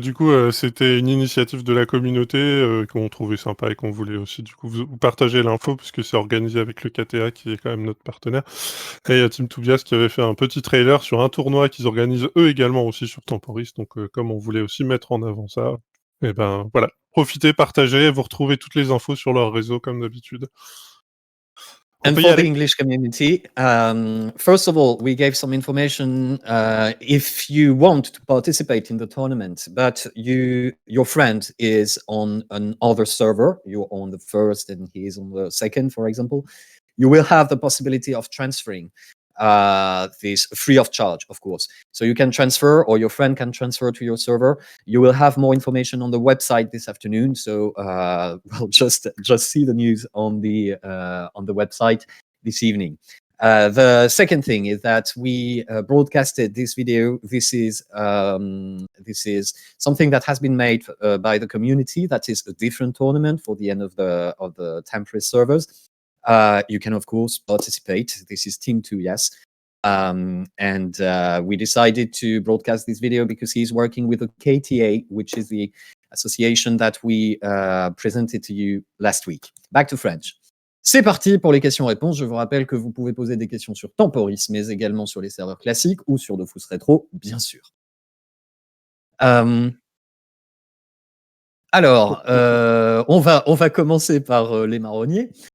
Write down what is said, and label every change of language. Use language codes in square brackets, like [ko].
[fr] Du coup, c'était une initiative de la communauté qu'on trouvait sympa et qu'on voulait aussi du coup vous partager l'info puisque c'est organisé avec le KTA qui est quand même notre partenaire. Et il y a Team Tobias qui avait fait un petit trailer sur un tournoi qu'ils organisent eux également aussi sur Temporis. Donc comme on voulait aussi mettre en avant ça, et ben voilà, profitez, partagez, vous retrouvez toutes les infos sur leur réseau comme d'habitude. On [en] And [fr] peut y [en] for the [fr] aller? [en] English community, first of all, we gave some information if you want to participate in the tournament, but your friend is on another server, you're on the first and he is on the second, for example, you will have the possibility of transferring this free of charge, of course. So you can transfer, or your friend can transfer to your server. You will have more information on the website this afternoon. So we'll just see the news on the website this evening. The second thing is that we broadcasted this video. This is something that has been made by the community. That is a different tournament for the end of the Tempest servers. You can, of course, participate. This is Team 2, yes. And we decided to broadcast this video because he's working with the KTA, which is the association that we presented to you last week. Back to French. [fr] C'est parti pour les questions-réponses. Je vous rappelle que vous pouvez poser des questions sur Temporis, mais également sur les serveurs classiques ou sur Dofus Retro, bien sûr. Alors, on va commencer par les marronniers.